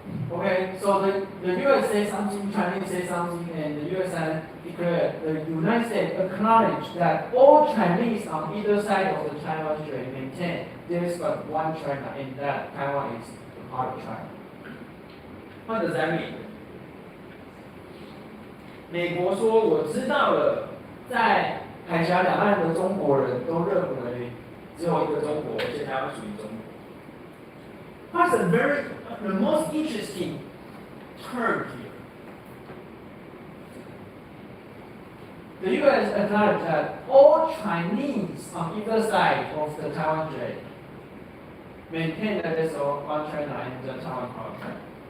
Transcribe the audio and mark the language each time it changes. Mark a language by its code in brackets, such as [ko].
[en] Okay, so the US says something, Chinese say something, and the US side declared, the United States acknowledge that all Chinese on either side of the Taiwan Strait maintain there is but one China, and that Taiwan is part of China. What does that mean? [zh] 美国说我知道了，在海峡两岸的中国人都认为只有一个中国，而且台湾属于中国。 [en] What's the most interesting term here? The U.S. acknowledged that all Chinese on either side of the Taiwan Strait maintain that there's one China and the Taiwan part of China.